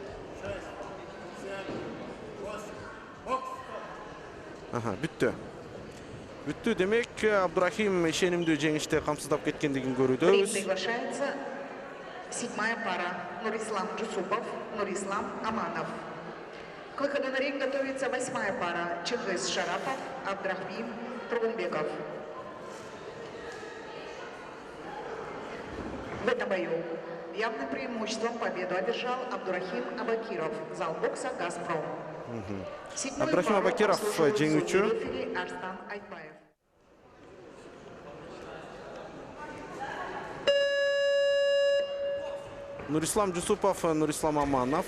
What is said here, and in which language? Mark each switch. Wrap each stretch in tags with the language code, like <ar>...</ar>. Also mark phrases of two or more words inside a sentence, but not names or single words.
<ky>Бүттү демек, Абдурахим ишенимдүү жеңиште камсыздап кеткендигин көрүүдөбүз.</ky> <ru>Приглашается седьмая пара. Нурислам Джусупов, Нурислам Аманов. К выходу на ринг готовится восьмая пара. Чингиз Шарапов, Абдрахим Тургунбеков. В этом бою явным преимуществом победу одержал Абдурахим Абакиров. Зал бокса «Газпром».</ru> <ky>Абдурахим Абакиров жеңүүчү. Арстан Айтбаев. Нурислам Джусупов, Нурислам Аманов.</ky>